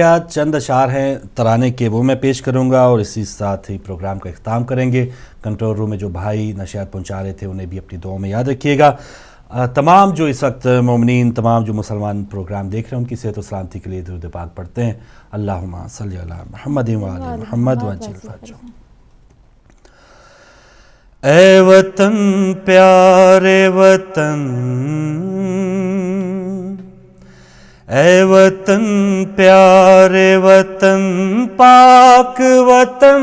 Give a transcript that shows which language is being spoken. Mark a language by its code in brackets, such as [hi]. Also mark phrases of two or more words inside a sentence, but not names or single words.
[ur] چند اشعار ہیں ترانے کے، وہ میں پیش کروں گا اور اسی ساتھ ہی پروگرام کا اختتام کریں گے۔ کنٹرول روم میں جو بھائی نشریات پہنچا رہے تھے انہیں بھی اپنی دعاؤں میں یاد رکھیے گا۔ تمام جو اس وقت مومنین، تمام جو مسلمان پروگرام دیکھ رہے ہیں، ان کی صحت و سلامتی کے لیے درود پاک پڑھتے ہیں۔ [ar] اللہم صلی علی محمد وعلی محمد وعجل فرجہ۔ [ur] اے وطن پیارے وطن، اے وطن پیارے وطن، پاک وطن